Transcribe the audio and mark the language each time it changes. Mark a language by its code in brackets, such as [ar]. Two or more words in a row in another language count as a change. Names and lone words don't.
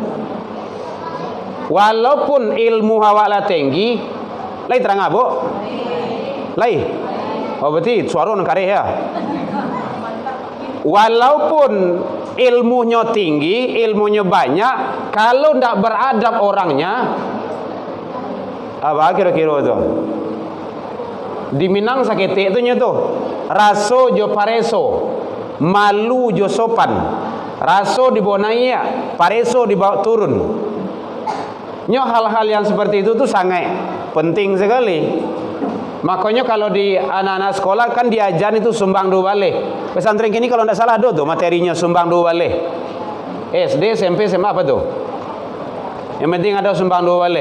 [min] Walaupun ilmu awak lah tinggi, lai terang apa? Lai. [id] Oh berarti suara [min] nak kareh [id] ya. Walaupun ilmunya tinggi, ilmunya banyak, kalau ndak beradab orangnya, apa kira-kira tu? [min] Di Minang sakit itu nyetu, raso jo pareso, malu jo sopan, raso dibawa naik, pareso dibawa turun. [id] Nyo hal-hal yang seperti itu tuh sangat penting sekali. Makanya kalau di anak-anak sekolah kan diajar itu sumbang 2 balik. Pesantren kini kalau tidak salah ada tuh materinya sumbang 2 balik. SD, SMP, SMA apa tuh? Yang penting ada sumbang 2 balik.